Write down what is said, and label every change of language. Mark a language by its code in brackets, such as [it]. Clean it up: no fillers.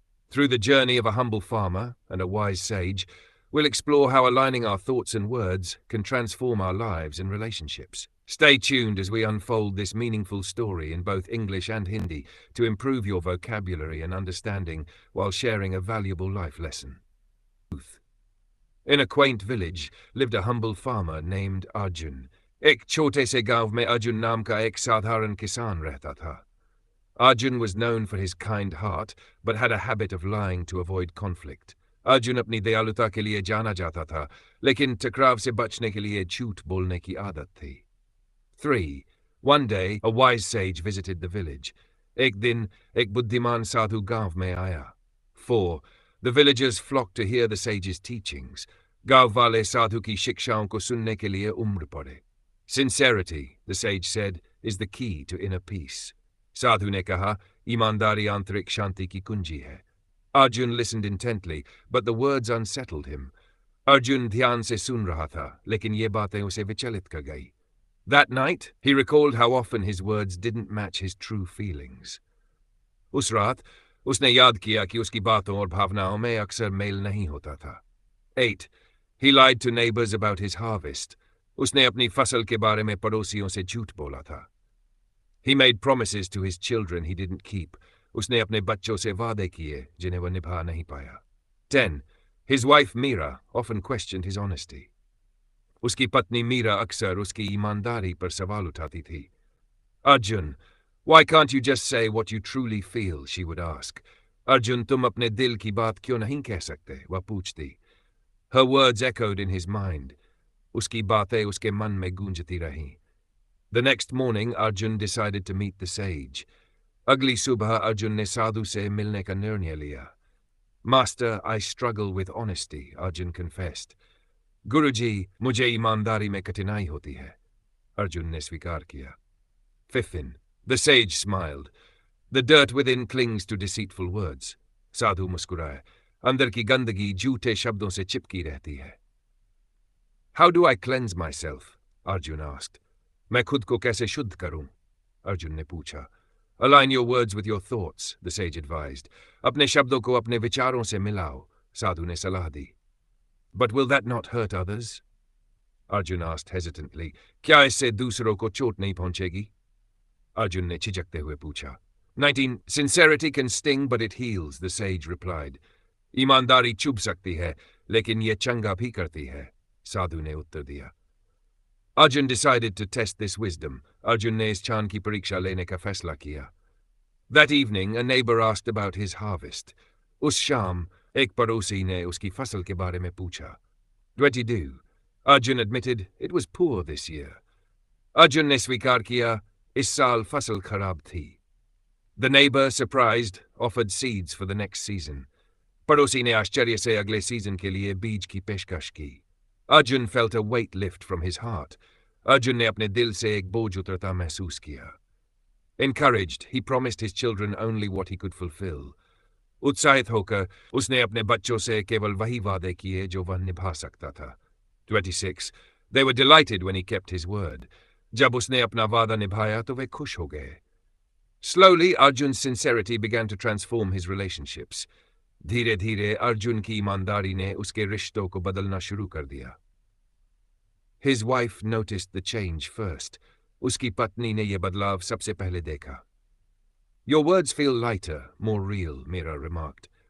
[en] Through the journey of a humble farmer and a wise sage, we'll explore how aligning our thoughts and words can transform our lives and relationships. Stay tuned as we unfold this meaningful story in both English and Hindi to improve your vocabulary and understanding while sharing a valuable life lesson. In a quaint village lived a humble farmer named Arjun. [hi] एक छोटे से गांव में अर्जुन नाम का एक साधारण किसान रहता था. [en] Arjun was known for his kind heart, but had a habit of lying to avoid conflict. [hi] Arjun अपनी दयालुता के लिए जाना जाता था, लेकिन टकराव से बचने के लिए झूठ बोलने की आदत थी. 3. [en] One day, a wise sage visited the village. [hi] एक दिन, एक बुद्धिमान साधु गांव में आया. 4. [en] The villagers flocked to hear the sage's teachings. [hi] गांव वाले साधु की शिक्षाओं को सुनने के लिए उमड़ पड़े. [en] Sincerity, the sage said, is the key to inner peace. [hi] साधु ने कहा, ईमानदारी आंतरिक शांति की कुंजी है. [en] Arjun listened intently, but the words unsettled him. [hi] Arjun ध्यान से सुन रहा था, लेकिन ये बातें उसे विचलित कर गई. [en] That night, he recalled how often his words didn't match his true feelings. [hi] उस रात, उसने याद किया कि उसकी बातों और भावनाओं में अक्सर मेल नहीं होता था. 8. [en] He lied to neighbors about his harvest. [hi] उसने अपनी फसल के बारे में पड़ोसियों से झूठ बोला था. [en] He made promises to his children he didn't keep. [hi] उसने अपने बच्चों से वादे किए जिन्हें वह निभा नहीं पाया. 10. [en] His wife Meera often questioned his honesty. [hi] उसकी पत्नी मीरा अक्सर उसकी ईमानदारी पर सवाल उठाती थी. [en] Arjun, why can't you just say what you truly feel, she would ask. [hi] Arjun, तुम अपने दिल की बात क्यों नहीं कह सकते, वह पूछती. [en] Her words echoed in his mind. [hi] उसकी बातें उसके मन में गूंजती रहीं. [en] The next morning, Arjun decided to meet the sage. [hi] अगली सुबह अर्जुन ने साधु से मिलने का निर्णय लिया. [en] Master, I struggle with honesty, Arjun confessed. [hi] गुरुजी, मुझे ईमानदारी में कठिनाई होती है, अर्जुन ने स्वीकार किया. [en] 5. The sage smiled. The dirt within clings to deceitful words. [hi] साधु मुस्कुराए. अंदर की गंदगी झूठे शब्दों से चिपकी रहती है. [en] How do I cleanse myself? Arjun asked. [hi] मैं खुद को कैसे शुद्ध करूं? अर्जुन ने पूछा. [en] Align your words with your thoughts, the sage advised. [hi] अपने शब्दों को अपने विचारों से मिलाओ, साधु ने सलाह दी. [en] But will that not hurt others? Arjun asked hesitantly. [hi] क्या इससे दूसरों को चोट नहीं पहुंचेगी? अर्जुन ने झिझकते हुए पूछा. 19. [en] Sincerity can sting, but it heals, the sage replied. [hi] ईमानदारी चुभ सकती है, लेकिन ये चंगा भी करती है, साधु ने उत्तर दिया. [en] Arjun decided to test this wisdom. [hi] Arjun ने इस ज्ञान की परीक्षा लेने का फैसला किया. [en] That evening, a neighbor asked about his harvest. [hi] उस शाम, एक पड़ोसी ने उसकी फसल के बारे में पूछा. 22. [en] Arjun admitted it was poor this year. [hi] Arjun ने स्वीकार किया, इस साल फसल खराब थी. [en] The neighbor, surprised, offered seeds for the next season. [hi] पड़ोसी ने आश्चर्य से अगले सीजन के लिए बीज की पेशकश की. [en] Arjun felt a weight lift from his heart. [hi] Arjun ने अपने दिल से एक बोझ उतरता महसूस किया. [en] Encouraged, he promised his children only what he could fulfill. [hi] उत्साहित होकर उसने अपने बच्चों से केवल वही वादे किए जो वह निभा सकता था. 26. [en] They were delighted when he kept his word. [hi] जब उसने अपना वादा निभाया तो वे खुश हो गए. [en] Slowly, Arjun's sincerity began to transform his relationships. [hi] धीरे-धीरे अर्जुन की ईमानदारी ने उसके रिश्तों को बदलना शुरू कर दिया. [en] His wife noticed the change first. [hi] उसकी पत्नी ने यह बदलाव सबसे पहले देखा. [en] Your words feel lighter, more real, Meera remarked.